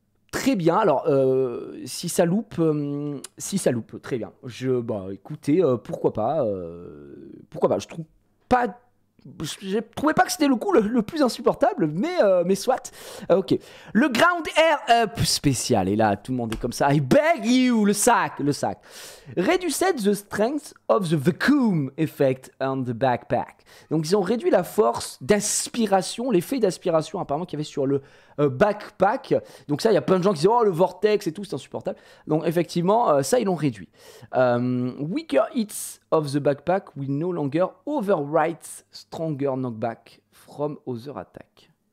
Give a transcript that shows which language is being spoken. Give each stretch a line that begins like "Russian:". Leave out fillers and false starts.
French: Très bien, alors si ça loupe, très bien. Écoutez, pourquoi pas, je trouve pas. Je trouvais pas que c'était le coup le plus insupportable, mais soit. Ok. Le Ground Air Up spécial. Et là, tout le monde est comme ça.
English: I beg you, le sac. Reduced the strength of the vacuum effect on the backpack.
French: Donc, ils ont réduit la force d'aspiration, l'effet d'aspiration apparemment qu'il y avait sur le backpack. Donc ça, il y a plein de gens qui disent oh le vortex et tout, c'est insupportable. Donc effectivement, ça ils l'ont réduit.
English: Weaker hits of the backpack will no longer overwrite stronger knockback from other attack.